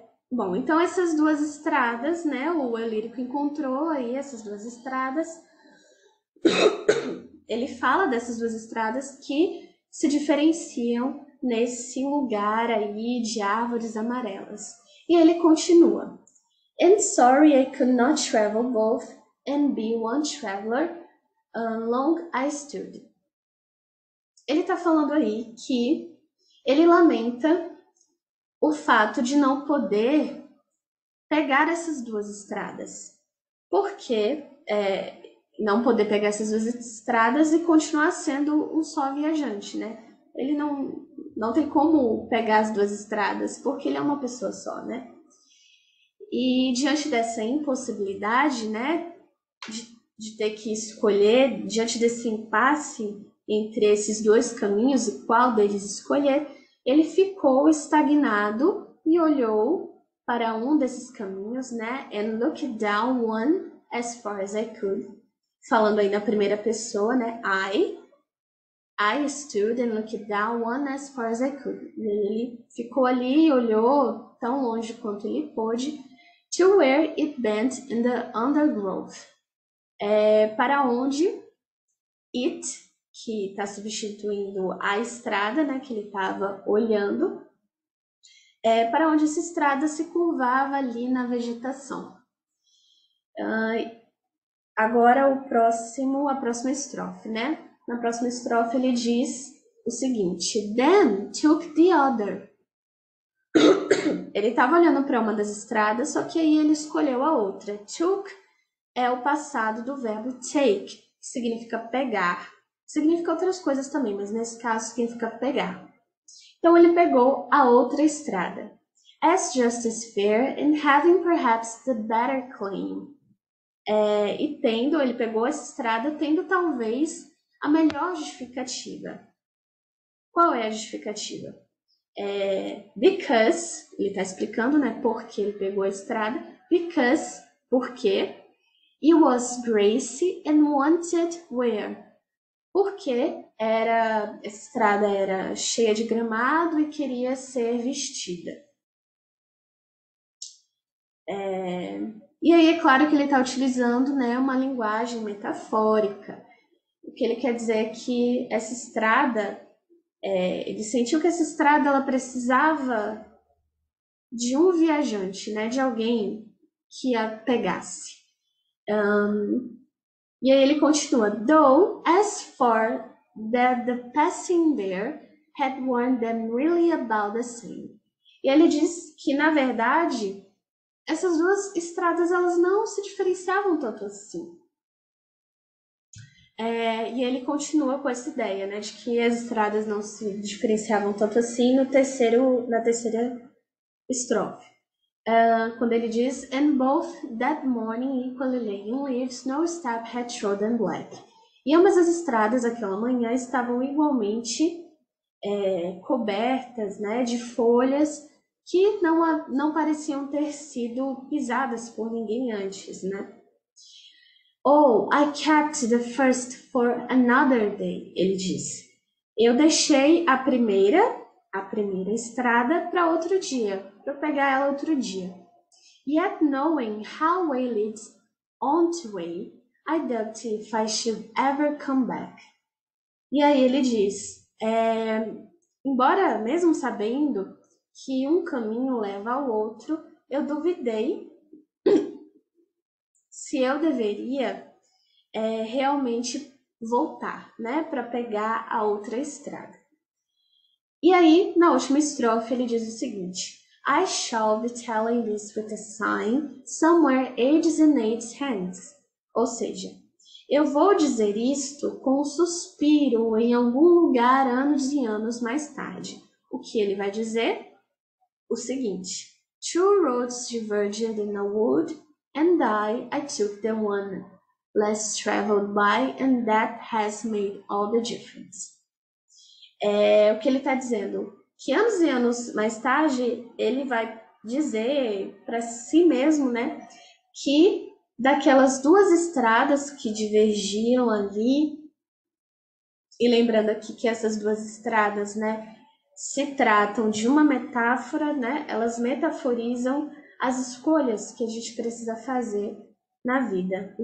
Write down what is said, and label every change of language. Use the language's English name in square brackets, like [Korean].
[Portuguese] Bom, então essas duas estradas, né? O eu lírico encontrou aí essas duas estradas. Ele fala dessas duas estradas que se diferenciam nesse lugar aí de árvores amarelas. E ele continua. [English] And sorry I could not travel both and be one traveler, long I stood. [Portuguese] Ele está falando aí que ele lamenta o fato de não poder pegar essas duas estradas. Por que não poder pegar essas duas estradas e continuar sendo um só viajante, né? Ele não tem como pegar as duas estradas, porque ele é uma pessoa só, né? E diante dessa impossibilidade, né, de ter que escolher, diante desse impasse entre esses dois caminhos e qual deles escolher, ele ficou estagnado e olhou para um desses caminhos, né, [English] and looked down one as far as I could. [Portuguese] Falando aí na primeira pessoa, né, [English] I stood and looked down one as far as I could. [Portuguese] E ele ficou ali e olhou tão longe quanto ele pôde, [English] to where it bent in the undergrowth. [Portuguese] Para onde it, que está substituindo a estrada, né, que ele estava olhando, para onde essa estrada se curvava ali na vegetação. Agora a próxima estrofe, né? Na próxima estrofe ele diz o seguinte: [English] Then took the other. [Portuguese] Ele estava olhando para uma das estradas, só que aí ele escolheu a outra. Took é o passado do verbo take, que significa pegar. Significa outras coisas também, mas nesse caso significa pegar. Então ele pegou a outra estrada. [English] As just as fair and having perhaps the better claim. [Portuguese] Ele pegou essa estrada tendo talvez a melhor justificativa. Qual é a justificativa? Because, ele está explicando, né, por que ele pegou a estrada. [English] Because, [Portuguese] porque [English] it was grassy and wanted wear. [Portuguese] Porque essa estrada era cheia de gramado e queria ser vestida. E aí é claro que ele está utilizando, né, uma linguagem metafórica. O que ele quer dizer é que essa estrada, ele sentiu que essa estrada ela precisava de um viajante, né, de alguém que a pegasse. E aí ele continua, [English] though as far that the passing there had warned them really about the same. [Portuguese] E ele diz que, na verdade, essas duas estradas elas não se diferenciavam tanto assim. E ele continua com essa ideia, né, de que as estradas não se diferenciavam tanto assim na terceira estrofe. Quando ele diz, [English] and both that morning equally lay in leaves, no step had trodden black. [Portuguese] E ambas as estradas aquela manhã estavam igualmente cobertas, né, de folhas que não pareciam ter sido pisadas por ninguém antes, né? [English] Oh, I kept the first for another day, [Portuguese] ele disse. Eu deixei a primeira estrada para outro dia, para pegar ela outro dia. [English] Yet knowing how way leads on to way, I doubt if I should ever come back. [Portuguese] E aí ele diz, embora mesmo sabendo que um caminho leva ao outro, eu duvidei se eu deveria realmente voltar, né, para pegar a outra estrada. E aí, na última estrofe, ele diz o seguinte: [English] I shall be telling this with a sign somewhere ages and ages hence. [Portuguese] Ou seja, eu vou dizer isto com um suspiro em algum lugar anos e anos mais tarde. O que ele vai dizer? O seguinte: [English] Two roads diverged in a wood, and I took the one less traveled by, and that has made all the difference. [Portuguese] O que ele está dizendo? Que anos e anos mais tarde, ele vai dizer para si mesmo, né, que daquelas duas estradas que divergiram ali, e lembrando aqui que essas duas estradas, né, se tratam de uma metáfora, né, elas metaforizam as escolhas que a gente precisa fazer na vida.